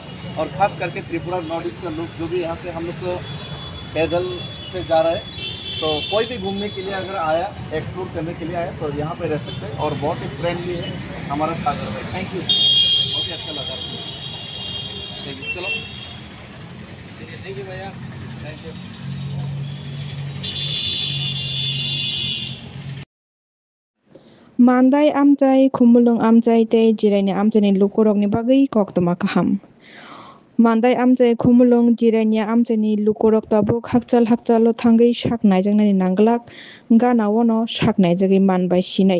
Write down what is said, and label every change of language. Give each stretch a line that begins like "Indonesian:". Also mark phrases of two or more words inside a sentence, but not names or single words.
Hindi: और ख़ास करके त्रिपुरा नॉर्थ ईस्ट का लोग जो भी यहाँ से हम लोग को पैदल से जा रहे हैं, तो कोई भी घूमने के लिए अगर आया, एक्सप्लोर करने के लिए आया, तो यहाँ पे रह सकते हैं। और बहुत ही फ्रेंडली है हमारा सागर भाई।
English: thank you,
Hindi: बहुत ही अच्छा लगा।
English: thank you. चलो thank you भैया, thank you.
Kok Borok: Mandai amjai khumulung amjai tei jiraini amjani lukurokni bagui koktoma kaham. Mandai amjai khumulung jiraini amjani lukurok tabuk hakchal o thangui saknai jangnani nanglak gana wono saknai jagui manbai sinai.